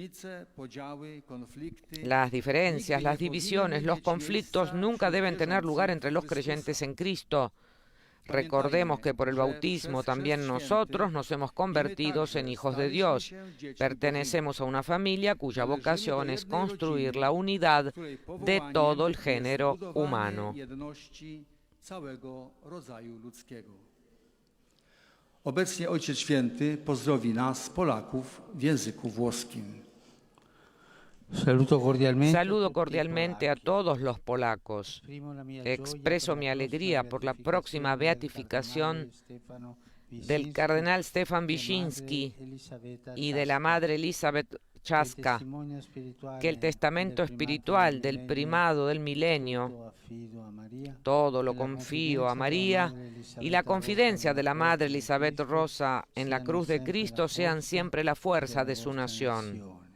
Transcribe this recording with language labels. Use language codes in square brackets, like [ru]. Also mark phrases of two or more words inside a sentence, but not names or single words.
[es] Las diferencias, las divisiones, los conflictos nunca deben tener lugar entre los creyentes en Cristo, Recordemos que por el bautismo también nosotros nos hemos convertido en hijos de Dios. Pertenecemos a una familia cuya vocación es construir la unidad de todo el género humano. [pl] Obecnie Ojciec Święty pozdrowi nas, Polaków, w języku włoskim. [es] Saludo cordialmente a todos los polacos. Expreso mi alegría por la próxima beatificación del cardenal Stefan Wyszynski y de la madre Elizabeth Czaska, que el testamento espiritual del primado del milenio, todo lo confío a María, y la confidencia de la madre Elizabeth Rosa en la cruz de Cristo sean siempre la fuerza de su nación.